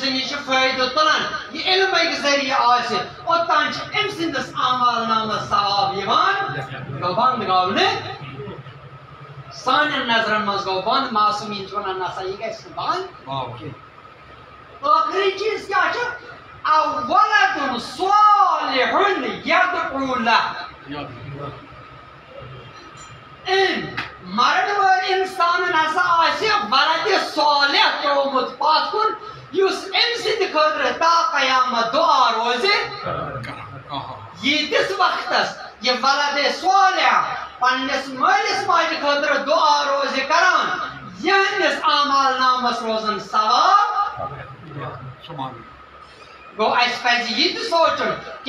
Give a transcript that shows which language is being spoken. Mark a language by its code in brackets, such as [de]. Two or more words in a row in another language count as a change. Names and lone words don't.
[ks] نش فائدہ تلان یہ علمک ذریعہ آسہِ اوتان ام سندس اعمال نامس ثواب یوان گو بند گو نہ سانٮ۪ن نظرن مز گو بند معصومیٖن چھِ ونان نسا یہ گژھِ نہٕ بند ٲخری چیز کیا چھُ [ar] او ولد صالح يدعو له [ks] ان مرن وول انسان ہسا آسہِ [ar] ولد صالح [ks] ترومت پتھ کُن یُس أمۍ سٕنٛدِ خٲطرٕ تا قیامت دعا روزِ ییٖتِس وقتس یہ [ar] ولد صالح [ks] پننس مٲلِس ماجہِ خٲطرٕ دعا روزِ کران یہنٛدِس اعمال نامس روزن ثواب گو اس پزِ یہ تہِ سونچُن کہ